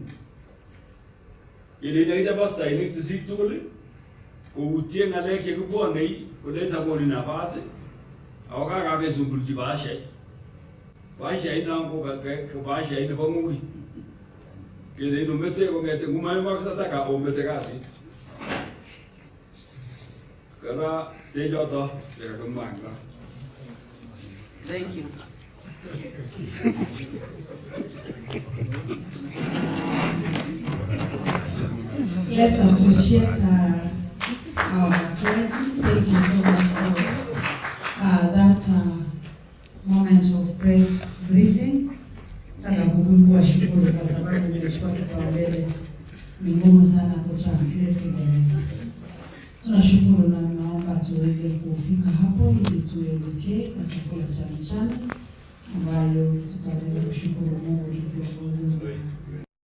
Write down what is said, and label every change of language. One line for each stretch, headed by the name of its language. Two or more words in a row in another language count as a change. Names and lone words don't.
Kalenjin: Kele nekite pastainik tisik tugul koutye ng'alek chekibwonei kole sakoni nafas ako kakakesungulchi bahashait. Bahashait nang ko bahashait nebo ng'ui. Kele inomete kong'ete ngumaimwak sataka omete kasit. Kara techoto chekakimwa eng ra.
English: Thank you. Let's appreciate our clergy. Thank you so much for that moment of press briefing.
Swahili: Nataka kuwashukuru kwa sababu mmechukua kipaumbele. Ni ngumu sana kutranslate Kiingereza. Tunashukuru na naomba tuweze kufika hapo ili tuelekee kwa chakula cha mchana ambayo tutaweza kushukuru Mungu kwa viongozi